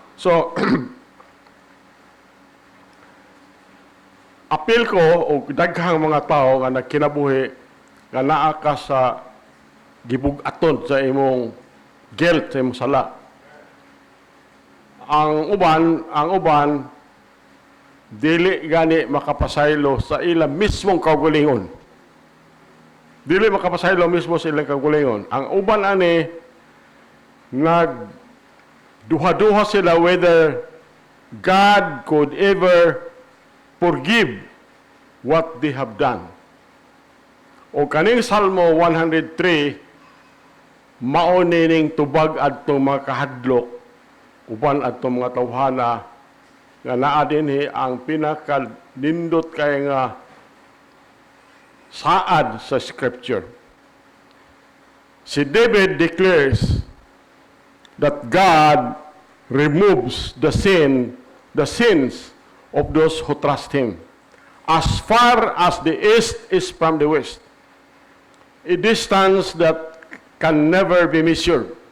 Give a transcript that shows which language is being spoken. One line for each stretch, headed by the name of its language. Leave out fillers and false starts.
Cebuano: So, apil ko o daghang mga tao nga nagkinabuhi nga naa ka sa gibug-aton sa imong guilt, sa imong sala. Ang uban, dili gani makapasaylo sa ilang mismong kaugalingon. Dili makapasaylo mismo sa ilang kaugalingon. Ang uban ani duha-duha sila
English: whether God could ever forgive what they have done.
Cebuano: O kaning Salmo 103 mao ning tubag adtong mga kahadlok uban adtong mga tawhana nga naa dinhi ang pinaka-nindot kay nga saad sa scripture.
English: Si David declares that God removes the sins of those who trust Him as far as the east is from the west, a distance that can never be measured.